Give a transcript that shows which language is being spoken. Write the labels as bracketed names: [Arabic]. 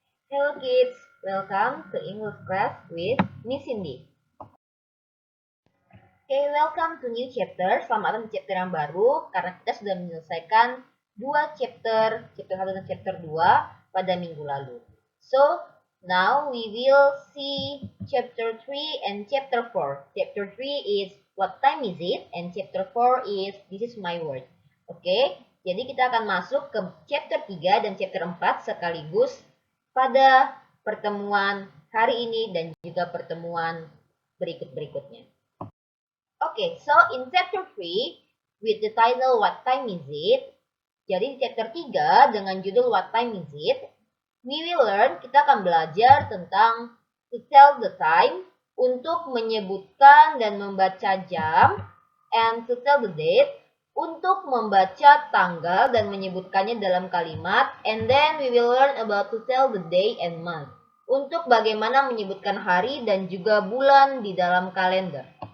[English] Hello kids, welcome to English class with Miss Cindy. Welcome to new chapter. [Indonesian] Selamat datang di chapter yang baru karena kita sudah menyelesaikan dua chapter 1 dan chapter 2 pada minggu lalu. [English] So, now we will see chapter 3 and chapter 4. Chapter 3 is what time is it and chapter 4 is this is my word. [Indonesian] Jadi kita akan masuk ke chapter 3 dan chapter 4 sekaligus pada pertemuan hari ini dan juga pertemuan berikut-berikutnya. [English] So in chapter 3 with the title What Time Is It? [Indonesian] Jadi di chapter 3 dengan judul What Time Is It? [English] We will learn, [Indonesian] kita akan belajar tentang [English] to tell the time, [Indonesian] untuk menyebutkan dan membaca jam, [English] and to tell the date, [Indonesian] untuk membaca tanggal dan menyebutkannya dalam kalimat, [English] and then we will learn about to tell the day and month, [Indonesian] untuk bagaimana menyebutkan hari dan juga bulan di dalam kalender.